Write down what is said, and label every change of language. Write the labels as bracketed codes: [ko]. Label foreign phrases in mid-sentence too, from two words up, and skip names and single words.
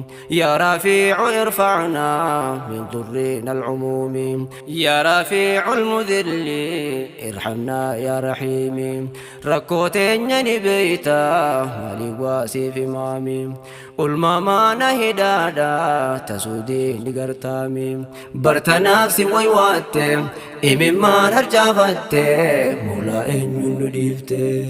[ar] يا رفيع ارفعنا من ضرنا العموم. يا رفيع المذل ارحمنا يا رحيم. [om] Rakkoo teenya ni beeyta, maaliif waasiif himaami? Ulmaamaa na hidhaadha, tasuudii ni gartaami. Bartanaaf si waywaatte, imimmaan harcaafatte, Moolaa eenyuun nu dhiifte?